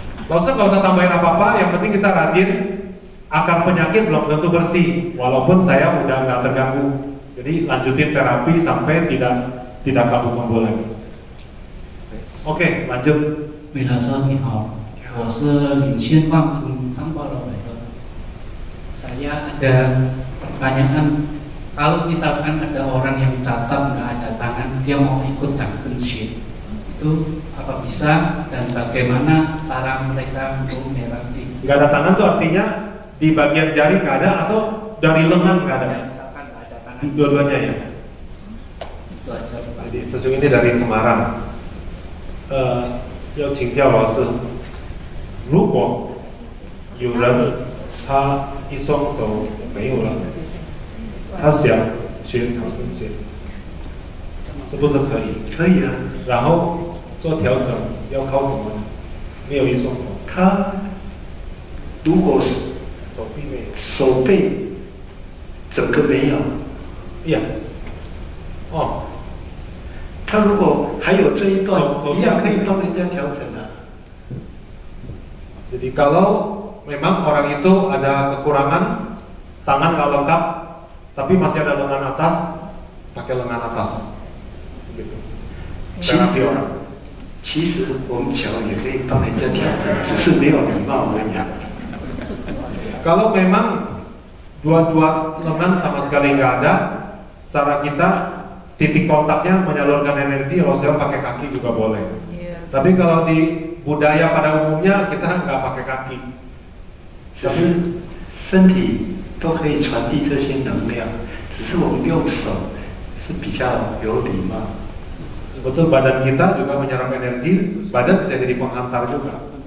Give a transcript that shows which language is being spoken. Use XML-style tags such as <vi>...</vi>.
<id>Saya nggak usah tambahin apa-apa, yang penting kita rajin. Akar penyakit belum tentu bersih, walaupun saya udah nggak terganggu. Jadi lanjutin terapi sampai tidak kambuh-kambuh lagi. Oke, lanjut.</id> <zh>魏老师你好，我是领先望从上报楼来的。</zh> <id>Saya ada pertanyaan, kalau misalkan ada orang yang cacat nggak ada tangan, dia mau ikut Jansen Shin, itu apa bisa dan bagaimana cara mereka untuk melatih? Nggak ada tangan tuh artinya di bagian jari nggak ada atau dari lengan nggak ada? Misalkan nggak ada tangan. Dua-duanya ya. Itu aja. Jadi sesungguhnya ini dari Semarang.</id> <zh>要请教老师，如果有人他一双手没有了，他想学长生学，是不是可以？可以啊。然后做调整要靠什么呢？没有一双手，他如果是手臂没有，手背整个没有，呀，哦。他如果还有这一段，手一样可以帮人家调整啊。</zh> <id>Jadi kalau memang orang itu ada kekurangan, tangan nggak lengkap, tapi masih ada lengan atas, pakai lengan atas. Gitu. Terapi orang.</id> <zh>其实我们脚也可以帮人家调整，只是没有礼貌而已。</zh> <id>Kalau memang dua-dua lengan sama sekali nggak ada, cara kita titik kontaknya menyalurkan energi, kalau saya pakai kaki juga boleh. Tapi kalau di budaya pada umumnya kita nggak pakai kaki.</id> <zh>只是身体都可以传递这些能量，只是我们用手是比较有礼貌。</zh> <id>Sebetulnya badan kita juga menyerap energi, badan bisa jadi penghantar juga.</id>